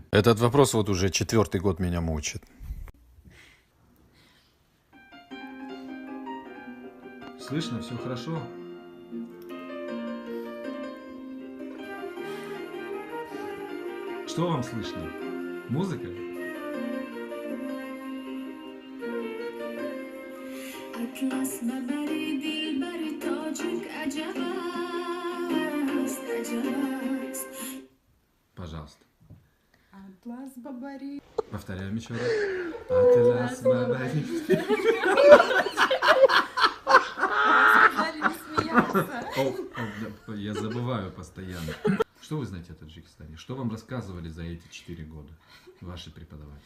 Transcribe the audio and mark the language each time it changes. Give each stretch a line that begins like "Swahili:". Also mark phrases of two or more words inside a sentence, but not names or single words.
Russian: Этот вопрос вот уже 4-й год меня мучит. Слышно? Все хорошо? Что вам слышно? Музыка?
Tajik: أطلس ببری دل بری تاجک عجب است عجب است.
Russian: Пожалуйста. Атлас Бабари. Повторяем еще раз. Атлас Бабари. Сказали не смеяться. Да, я забываю постоянно. Что вы знаете о Таджикистане? Что вам рассказывали за эти 4 года ваши преподаватели?